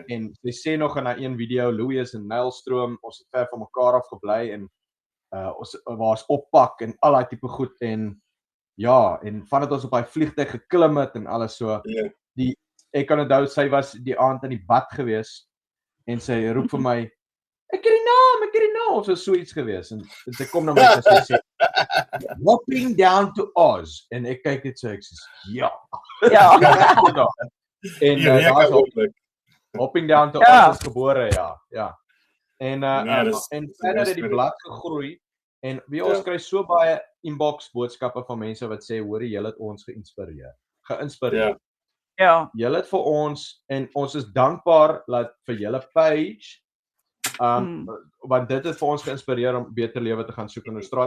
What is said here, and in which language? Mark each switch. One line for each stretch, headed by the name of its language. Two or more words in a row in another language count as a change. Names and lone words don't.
Afrikaans: en sy sê nog in haar een video Louis is in Nylstroom, ons het ver van mekaar af gebly en ons was oppak en al daai tipe goed en ja, en vandat ons op daai vliegtuig geklim het en alles so. Ek kan onthou sy was die aand in die bad gewees en sy roep vir my ek het die naam of so iets gewees en sy kom na my en sy sê hopping down to Oz en ek kyk net so ek sê ja. En daar's hopping down to Oz is gebore ja. En verder het die blad gegroei en ons kry so baie inbox boodskappe van mense wat sê hoor jy het ons geïnspireer. Ja. Julle het vir ons en ons is dankbaar dat vir julle page want dit het vir ons geïnspireer om beter lewe te gaan soek in Australië.